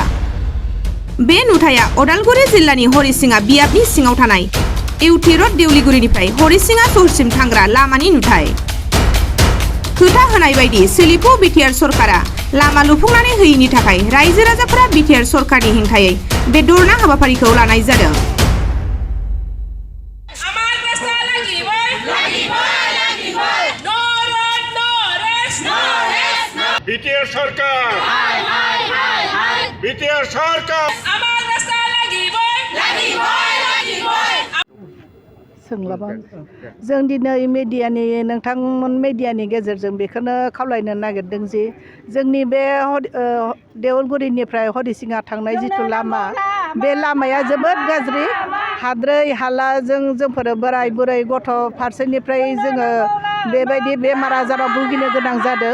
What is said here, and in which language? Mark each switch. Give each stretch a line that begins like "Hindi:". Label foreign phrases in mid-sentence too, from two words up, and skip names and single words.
Bodo: बे नुथाया उदालगुरि जिल्लानि हरिसिङा बियाबनि सिङाव थानाय इउटि रड देउलिगुरिनिफ्राय हरिसिङा सहरसिम थांग्रा लामानि नुथाय। खोथा होनाय बायदि सोलिफु बिटिआर सरकारा लामा लुफुंनानै होयैनि थाखाय रायजो राजाफोरा बिटिआर सरकारनि हेंथायै बे धरना हाबाफारिखौ लानाय जादों। বিটিআর সরকার বিটিআর সরকার सोंलाबा जों दिनै मिडियानि नोंथांमोन मिडियानि गेजेरजों बेखौनो खावलायनो नागिरदों जि जोंनि बे देउलगुरिनिफ्राय हरिसिङा थांनाय जिथु लामा बे लामाया जोबोद गाज्रि हाद्रै हाला जोंफोर बोराय बुरै गथ' फारसेनिफ्राय जोङो बेबायदि बेमार आजाराव भुगिनो गोनां जादों।